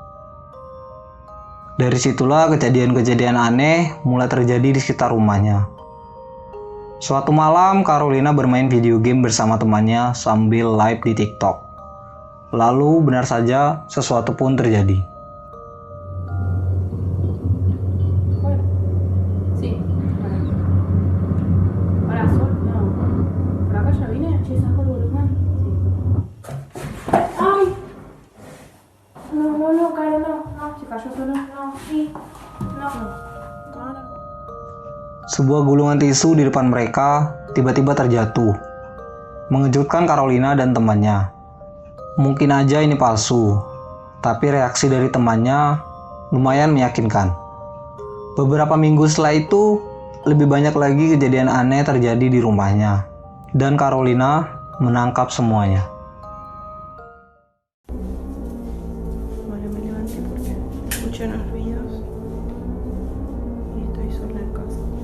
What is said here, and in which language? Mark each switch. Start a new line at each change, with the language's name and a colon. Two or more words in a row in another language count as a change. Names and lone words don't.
Indonesian: Dari situlah kejadian-kejadian aneh mulai terjadi di sekitar rumahnya. Suatu malam, Carolina bermain video game bersama temannya sambil live di TikTok. Lalu benar saja sesuatu pun terjadi.
Spanish: Sí. Hola, Sol. No. Por acá ya vine. Che, saco el volumen. Sí. ¡Ay! No, Caro, no. No, se cayó solo. No, sí.
Indonesian: Sebuah gulungan tisu di depan mereka tiba-tiba terjatuh, mengejutkan Carolina dan temannya. Mungkin aja ini palsu, tapi reaksi dari temannya lumayan meyakinkan. Beberapa minggu setelah itu, lebih banyak lagi kejadian aneh terjadi di rumahnya, dan Carolina menangkap semuanya.
Spanish: Bueno, me levanté porque escuché unos ruidos y estoy sola en casa.